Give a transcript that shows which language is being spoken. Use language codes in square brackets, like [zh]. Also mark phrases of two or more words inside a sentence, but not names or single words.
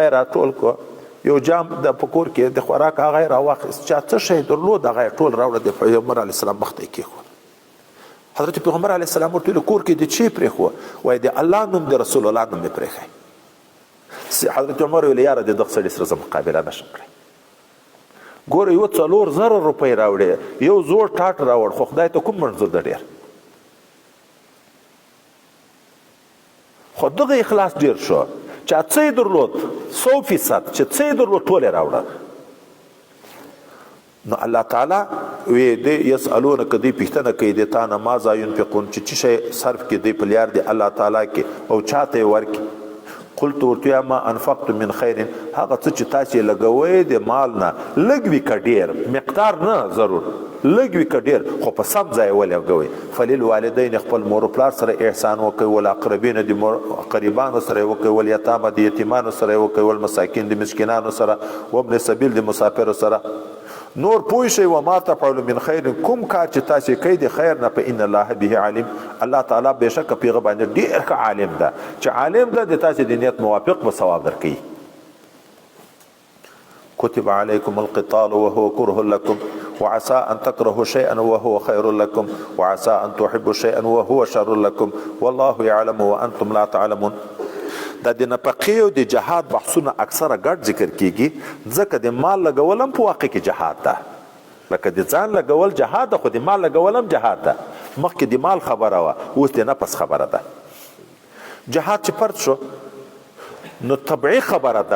[ps] یې راټول کړو یو جام د په کور کې د خوراک هغه یې راواخیست چا څه شی درلود هغه یې ټول راوړه د پیغمبر [ar] علیه السلام [ps] مخ ته یې کېښود حضرت پیغمبر [ar] علیه السلام [ps] ورته ویل کور کې دې څه پرېښوه وایي د الله نوم د رسول الله نوم مې پرېښی حضرت عمر ویل یاره د دغه سړي سره زه مقابله نشم کړی ګوره یو 4000 روپۍ راوړې یو زوړ ټاټ راوړ خو خدای ته کوم منظور ده ډېر خو دغه اخلاص ډېر شو چې څه یې درلود 100% چې څه یې درلود ټول یې راوړه نو الله تعالی وی دی یسالونک دی پوښتنه کوي د تا نه [ar] ماذا ينفقون [ps] چې شی صرف کې دی په لیار دی الله تعالی کې او چاته ورکي قلت ورته [ar] ما انفقت من خیر [ps] هغه څه چې تاسو لګوي د مال نه لږ وي که ډېر مقدار نه ضرور لږ وي که ډېر خو په سم ځای ولګوي فللوالدین خپل مور و پلار سره احسان وکوي والاقربین د قریبانو سره وکوي والیتامه د یتیمانو سره وکوي والمساکین د مسکینانو سره [ar] وابن سبیل [ps] د مسافرو سره نور پوه شئ [ar] وما تفعلوا من خیر [ps] کوم کار چې تاسو کوي د خیر نه په [ar] ان الله به علیم [ps] الله تعالی بشک په هغه باندې ډېر ښه عالم ده چې عالم ده د تاسو د نیت موافق به ثواب درکوي [ar] كتب عليكم القتال وهو كره لكم وعسى أن تكرهوا شيئا وهو خير لكم وعسى أن تحبوا شيئا وهو شر لكم والله يعلم وأنتم لا تعلمون [ps] دا د نفقې او د جهاد بحثونه اکثره ګډ ذکر کیږي ځکه د مال لګول هم په واقع کې جهاد ده لکه د ځان لګول جهاد ده، خو د مال لګول هم جهاد ده. مخکې د مال خبره وه، اوس د نفس خبره ده. جهاد چې فرض شو نو طبعي خبره ده.